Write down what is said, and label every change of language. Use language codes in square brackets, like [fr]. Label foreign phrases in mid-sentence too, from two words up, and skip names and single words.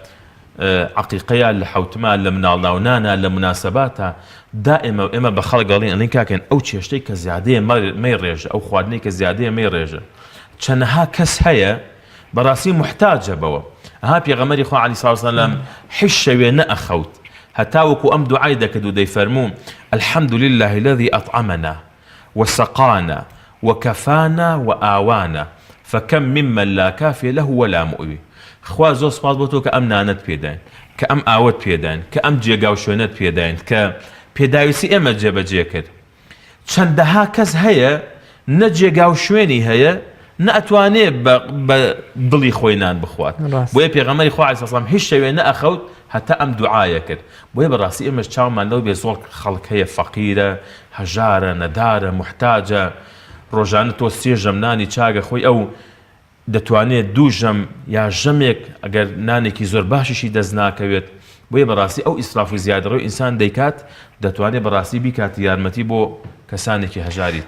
[ckb] عقیقەیە لە حەوتمان لە مناڵناونانە لە مناسەباتە دائما ئێمە بە خەڵک گەڵێن ئەڵێن کاکەن ئەو چێشتەی کە زیادەیە مەی ڕێژە ئەو خواردنەی کە زیادەیە مەی ڕێژە چەندەها کەس هەیە بەڕاستی محتاجە بەوە ها پێغەمبەری خوا [ar] عەلەیهی سەڵاتو وسەلام [ckb] هیچ شەوێ نەئەخەوت هەتا وەکو ئەم دوعای دەکرد و دەیفەرموو [ar] الحمد لله الذي أطعمنا وسقانا وكفانا وآوانا فكم ممن لا كافي له ولا مؤوي [ckb] خوا زۆر سپاس بۆ تۆ کە ئەم نانت پێداین کە ئەم ئاوت پێداین کە ئەم جێگا و شوێنت پێداین کە پێداویستی ئێمە جێبەجێ کرد چەندەها کەس هەیە نە جێگا و شوێنی هەیە نەئەتوانێ بە دڵی خۆی نان بخوات بۆیە پێغەمبەری خوا [ar] عەلەیهی سەڵام [ckb] هیچ شەوێ نەئەخەوت هەتا ئەم دوعایە کرد بۆیە بەڕاستی ئێمەش چاومان لەو بێ زۆر خەڵک هەیە فەقیرە هەژارە نەدارە محتاجە ڕۆژانە تۆ 3 ژەم نانی چاگە خۆی ئەو دەتوانێت 2 ژەم یا ژەمێک ئەگەر نانێکی زۆر باشیشی دەست ناکەوێت بۆیە بەڕاستی ئەو ئیسراف و زیادەڕەوی ئینسان دەیکات دەتوانێت بەڕاستی بیکات یارمەتی بۆ کەسانێکی هەژاریت